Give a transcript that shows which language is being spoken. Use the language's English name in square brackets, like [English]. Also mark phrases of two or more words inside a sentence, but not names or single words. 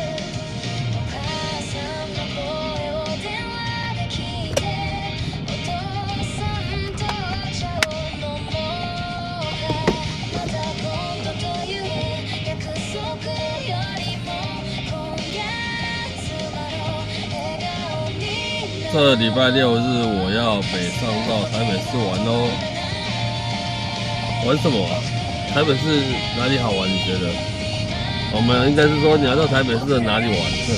[Japanese] お母さんの声を電話で聞いて、お父さんとお茶を飲もうか。また今度という約束よりも今夜妻の笑顔になる。 [Chinese] 这礼拜六日我要北上到台北市玩哦。玩什么啊？台北市哪里好玩？你觉得？我们应该是说你要到台北市的哪里玩？